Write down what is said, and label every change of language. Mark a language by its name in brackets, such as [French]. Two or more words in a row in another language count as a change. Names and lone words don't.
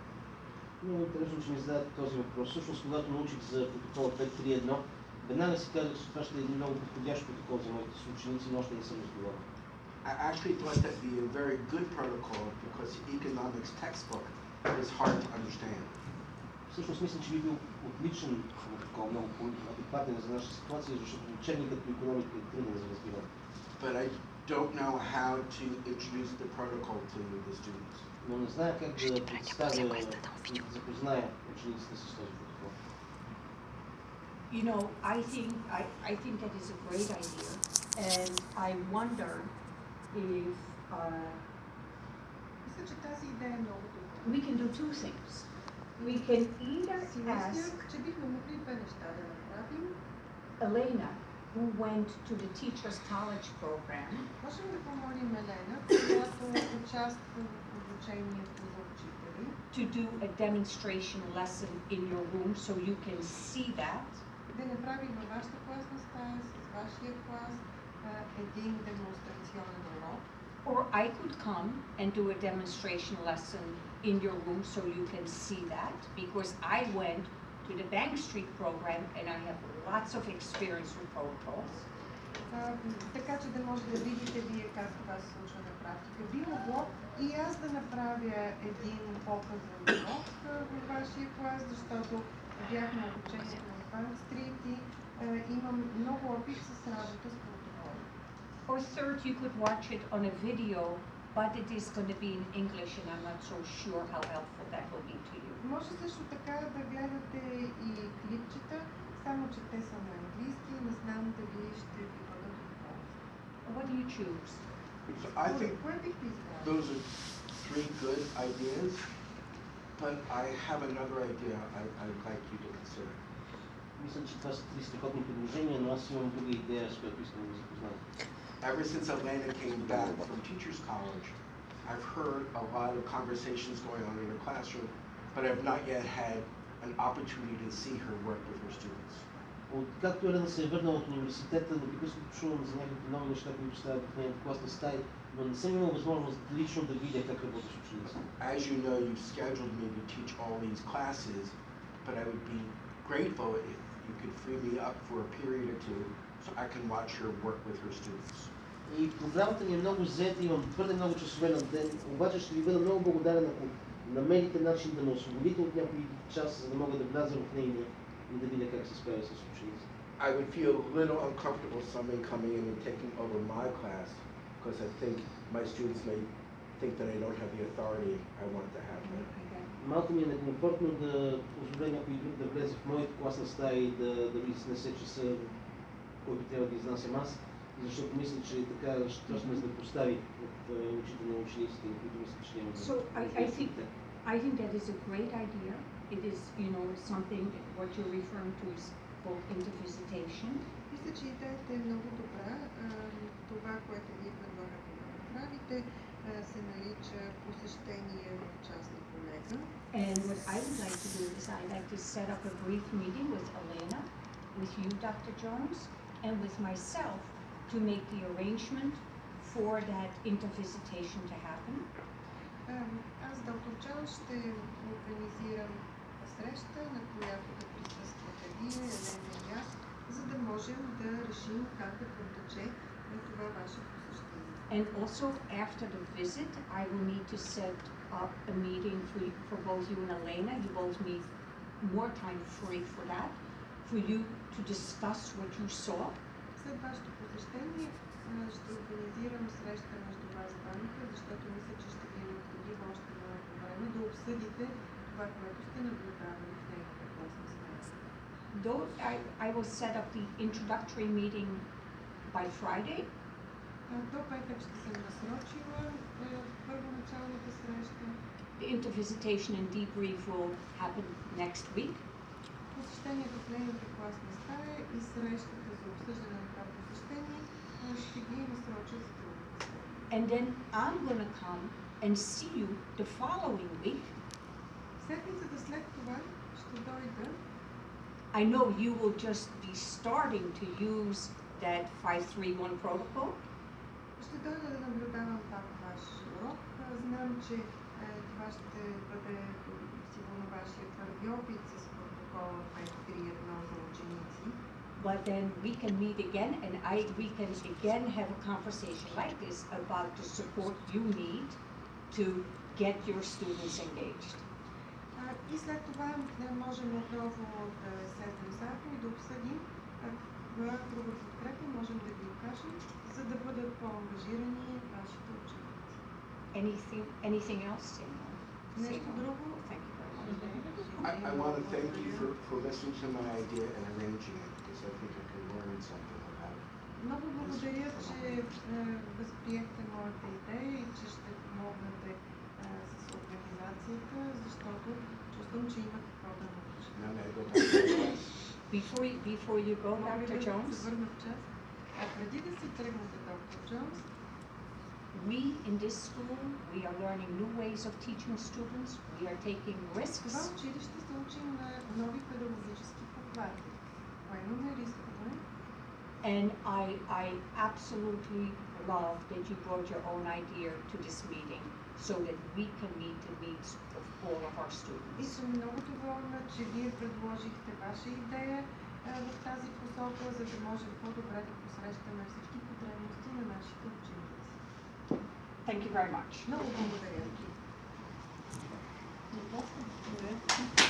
[Bulgarian] Много интересно, че ми зададете този въпрос. Всъщност, когато научих за протокола 5-3-1, веднага си казах, че това ще е един много подходящ протокол за моите съученици, но още не съм изговорил. [English] I actually thought that would be a very good protocol because the economics textbook is hard to understand. [Bulgarian] Всъщност мисля, че би бил отличен протокол, много адекватен за наша ситуация, защото учебникът по икономика е труден за разбиране. [English] But I don't know how to introduce the protocol to the students. [Bulgarian] Но не зная как да представя и да запозная учениците с този протокол. [English] You know, I think that is a great idea, and I wonder if [Bulgarian] Мисля, че тази идея е много добра. [English] we can do two things. We can either [Bulgarian] Си мисля, [English] ask [Bulgarian] че бихме могли две неща да направим. [English] Elena, who went to the Teachers College program, [Bulgarian] Можем да помолим Елена, която участва в обучението за учители, [English] to do a demonstration lesson in your room so you can see that. [Bulgarian] да направи във вашата класна стая с вашия клас един демонстрационен урок. [English] Or I could come and do a demonstration lesson in your room so you can see that, because I went to the Bank Street program and I have lots of experience with protocols. [Bulgarian] Така че да може да видите вие как това се случва на практика. Би могло и аз да направя един показан урок във вашия клас, защото бях на обучението в Bank Street и имам много опит с работа с протоколи. [English] Or third, you could watch it on a video, but it is going to be in English and I'm not so sure how helpful that will be to you. [Bulgarian] Може също така да гледате и клипчета, само че те са на английски и не знам дали ще ви бъдат от полза. [English] What do you choose? So I think [Bulgarian] Кое бихте избрали? [English] those are three good ideas, but I have another idea I'd like you to consider. [Bulgarian] Мисля, че това са три страхотни предложения, но аз имам друга идея, с която искам да запозная. [English] Ever since Elena came back from Teachers College, I've heard a lot of conversations going on in her classroom, but I've not yet had an opportunity to see her work with her students. [Bulgarian] Откакто Елена се е върнала от университета, непрекъснато чувам за някакви нови неща, които стават в нейната класна стая, но не съм имал възможност лично да видя как работи с учениците. [English] As you know, you've scheduled me to teach all these classes, but I would be grateful if you could free me up for a period or two so I can watch her work with her students. [Bulgarian] И програмата ни е много заета, имам твърде много часове на ден, обаче ще ви бъда много благодарен, ако намерите начин да ме освободите от някой час, за да мога да вляза в нейния и да видя как се справя с учениците. [English] I would feel a little uncomfortable someone coming in and taking over my class because I think my students may think that I don't have the authority I want to have them. [Bulgarian] Малко ми е некомфортно да позволя някой друг да влезе в моята класна стая и да ми изнесе часа, който трябва да изнасям аз, защото мисля, че така ще ме да постави в очите на учениците, които мисля, че няма да. [English] So I I think that is a great idea. It is, something, what you're referring to is called intervisitation. [Bulgarian] Мисля, че идеята е много добра. Това, което вие предлагате да направите, се нарича посещение в частна колега. [English] And what I would like to do is I'd like to set up a brief meeting with Elena, with you, Dr. Jones, and with myself to make the arrangement for that intervisitation to happen. [Bulgarian] Аз, доктор Джонс, ще организирам среща, на която да присъствате вие, Елена и аз, за да можем да решим как да протече на това ваше посещение. [English] And also after the visit, I will need to set up a meeting for both you and Elena. You both need more time free for that, for you to discuss what you saw. [Bulgarian] След вашето посещение ще организирам среща между вас двамата, защото мисля, че ще ви е необходимо още малко време да обсъдите това, което сте наблюдавали в нейната класна среща. [English] Though I will set up the introductory meeting by Friday. [Bulgarian] До петък ще съм насрочила първоначалната среща. [English] The intervisitation and debrief will happen next week. [Bulgarian] Посещението в нейната класна стая и срещата за обсъждане на това посещение ще ги насроча за другата седмица. [English] And then I'm going to come and see you the following week. [Bulgarian] Седмицата след това ще дойда. [English] I know you will just be starting to use that 531 protocol. [Bulgarian] Ще дойда да наблюдавам пак ваш урок. Знам, че това ще бъде сигурно вашия първи опит с протокола 531 за ученици. [English] But then we can meet again and we can again have a conversation like this about the support you need to get your students engaged. [Bulgarian] И след това можем отново да седнем заедно и да обсъдим каква друга подкрепа можем да ви окажем, за да бъдат по-ангажирани вашите ученици. [English] Anything else? [Bulgarian] Нещо друго? [English] Thank you very much. I want to thank you for listening to my idea and arranging it, because I think I can learn something about it. [Bulgarian] Много благодаря, че възприехте моята идея и че ще помогнете с организацията, защото чувствам, че има какво да науча. [English] Now may I go back to class? Before you go, [Bulgarian] Мога ли [English] Dr. [Bulgarian] да [English] Jones, [Bulgarian] се върна в час? А преди да си тръгнете, доктор Джонс, [English] we in this school, we are learning new ways of teaching students. We are taking [Bulgarian] това [English] risks. [Bulgarian] училище се учим на нови педагогически похвати. Поемаме рискове. [English] And I absolutely love that you brought your own idea to this meeting so that we can meet the needs of all of our [Bulgarian] И [English] students. [Bulgarian] съм много доволна, че вие предложихте ваша идея в тази посока, за да можем по-добре да посрещаме всички потребности на нашите ученици. [English] Thank you very much. [Bulgarian] Много благодаря.